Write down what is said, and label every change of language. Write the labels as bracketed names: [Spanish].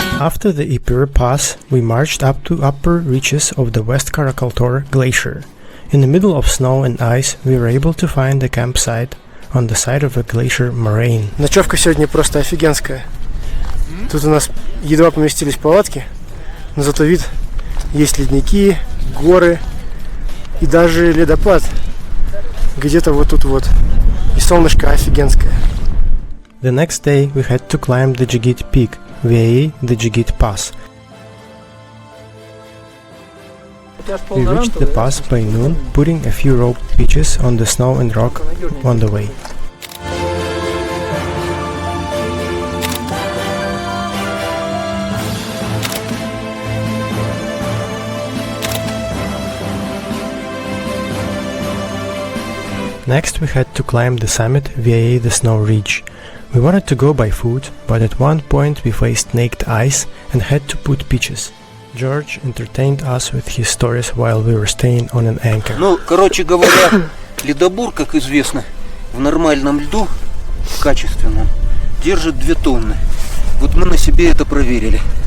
[English] After the Ipur Pass, we marched up to upper reaches of the West Karakaltor Glacier. In the middle of snow and ice, we were able to find a campsite on the side of a glacier moraine. [Russian] Ночевка сегодня просто офигенская. Тут у нас едва поместились палатки, но зато вид есть ледники, горы и даже ледопад. Где-то вот тут вот. И солнышко офигенское. [English] The next day we had to climb the Jigit Peak, via the Jigit Pass. We reached the pass by noon, putting a few rope pitches on the snow and rock on the way. Next we had to climb the summit via the snow ridge. We wanted to go by foot, but at one point we faced naked ice and had to put pitches. George entertained us with his stories while we were staying on an anchor. [Russian] Ну, короче говоря, ледобур, как известно, в нормальном льду, качественном, держит 2 тонны. Вот мы на себе это проверили.